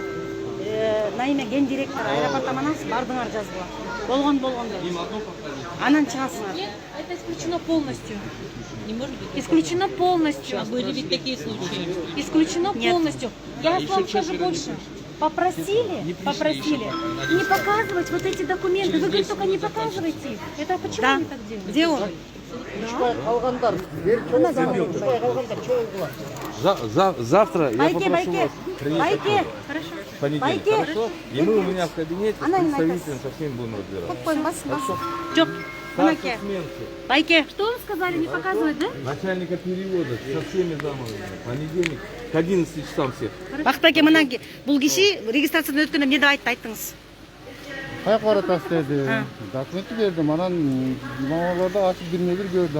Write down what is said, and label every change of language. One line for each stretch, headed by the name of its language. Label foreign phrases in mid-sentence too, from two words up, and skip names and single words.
Russian: На имя ген директор аэропорт
Kyrgyz: аманаңыз бардыгыңар жазгыла. Болгондой. Анан чыгасыңар.
Russian: Это исключено полностью. Не может быть. Исключено полностью. Были ведь такие случаи. Исключено Нет. полностью. Я вам скажу больше. Попросили не показывать вот эти документы. Вы говорите, только не показывайте их. Это почему Да. они так делают? Где он?
Kyrgyz: Калгандар,
Russian: Ана звонит. Завтра я
Kyrgyz: Байке,
Russian: попрошу
Kyrgyz: байке.
Russian: вас приехать
Kyrgyz: Байке.
Russian: Хорошо. в понедельник,
Kyrgyz: Байке.
Russian: хорошо? И мы у меня в кабинете с Она не представителем со всеми будем разбираться.
Kyrgyz: Койм, бас. Жок. Анаке.
Russian: Старший сменки,
Kyrgyz: Байке.
Russian: Что вам сказали, не показывать, да? начальника перевода со всеми замами. Понедельник к 11 часам всех.
Kyrgyz: Бактаке мына бул киши регистрациядан өткөндө эмне деп айтты, айттыңыз? каяка баратасыз деди. Документти бердим, анан мамаларды ачып бирмей көрдү.